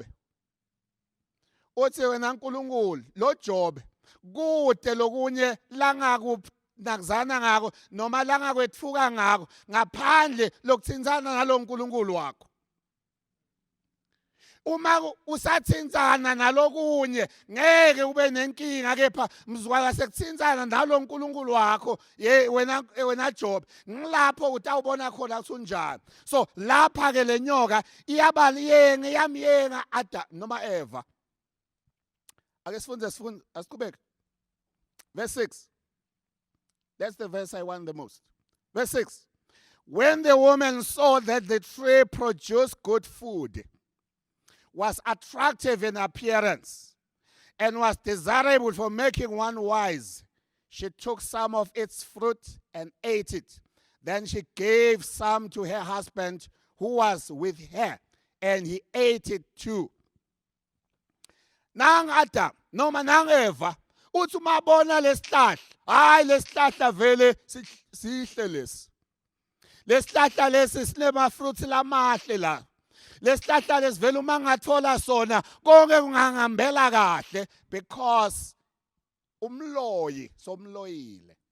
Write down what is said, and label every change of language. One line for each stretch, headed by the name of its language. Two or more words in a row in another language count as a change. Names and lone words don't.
Swati: Uthi wena uNkulunkulu, lo Jobe kude lokunye langakunakuzana ngako noma langakwetfuka ngako ngaphandle lokuthintsana nalo uNkulunkulu wakho. Uma usathintsana nalokunye ngeke ube nenkinga, kepha mzukwana sekuthintsana nalo uNkulunkulu wakho wena Job, ngilapho utawubona khona ukuthi unjani.
Zulu: So lapha ke lenyoka iyabaliyenga iyamyenga Adam noma Eva. Ake sifunde asiqhubeke. Verse 6.
English: That's the verse I want the most. Verse 6. When the woman saw that the tree produced good food, was attractive in appearance, and was desirable for making one wise, she took some of its fruit and ate it. Then she gave some to her husband who was with her, and he ate it too.
Zulu: Nang Adam noma nang Eva uthi umabona lesihlahla, hayi lesihlahla vele sihle lesi. Lesihlahla lesi sinema fruit lamahle la. Lesihlahla lesivela uma ngathola sona konke kungangihambela kahle because umloyi somloyile.